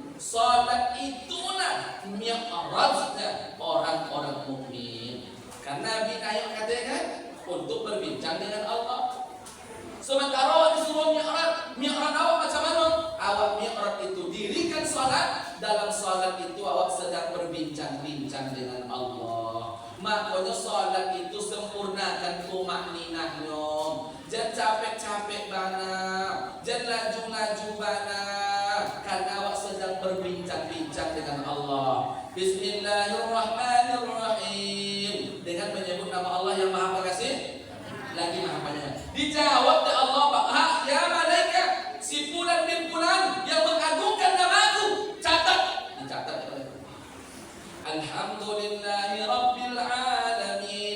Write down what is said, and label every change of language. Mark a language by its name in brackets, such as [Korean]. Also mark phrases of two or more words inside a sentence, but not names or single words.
[Indonesian] Salat itulah mi'rajnya orang-orang mukmin. Karena Nabi ayat katakan untuk berbincang dengan Allah. Sementara awak disuruh mi'raj awak macam mana? Awak mi'raj itu dirikan salat, dalam salat itu awak sedang berbincang-bincang dengan Allah. Makanya salat itu sempurnakan tumakninahnya. Jangan capek-capek bana, jangan laju-laju bana, karena awak sedang berbincang-bincang dengan Allah. Bismillahirrahmanirrahim, dengan menyebut nama Allah yang Maha Pengasih lagi Maha Penyayang. Dijawab oleh Allah, ya malaikat, si fulan bin fulan yang mengagungkan namaku, catat, dicatat oleh [Arabic] الحمد لله رب العالمين.